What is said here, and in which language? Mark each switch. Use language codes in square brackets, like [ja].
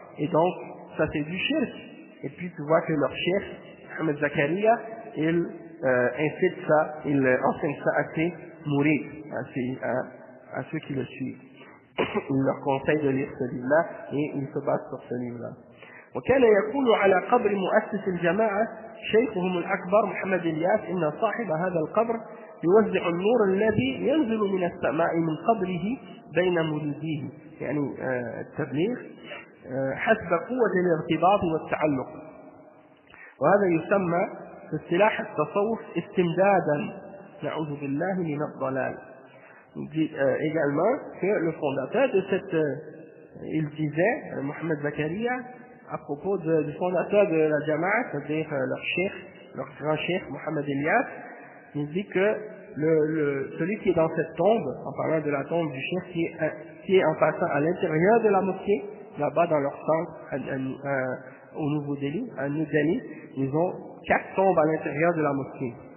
[fr] Et donc, ça c'est du shirk. Et puis tu vois que leur chef, Mohamed Zakaria, il incite ça, il enseigne ça à ses mourides, à ceux qui le suivent. Il leur conseille de lire ce livre-là et il se base sur ce livre-là. [ar] وكان يقول على قبر مؤسس الجماعة شيخهم الأكبر محمد الياس: إن صاحب هذا القبر يوزع النور الذي ينزل من السماء من قبره بين مريديه، يعني التبليغ حسب قوة الارتباط والتعلق. وهذا يسمى في اصطلاح التصوف استمدادا، نعوذ بالله من الضلال. [fr] Il dit également que le fondateur de il disait, Mohamed Zakaria, à propos du fondateur de la Jama'a, c'est-à-dire leur grand cheikh Mohamed Elias, il dit que celui qui est dans cette tombe, en parlant de la tombe du cheikh qui est en passant à l'intérieur de la mosquée, là-bas dans leur centre au Nouveau Delhi, à New Delhi, ils ont 4 tombes à l'intérieur de la mosquée.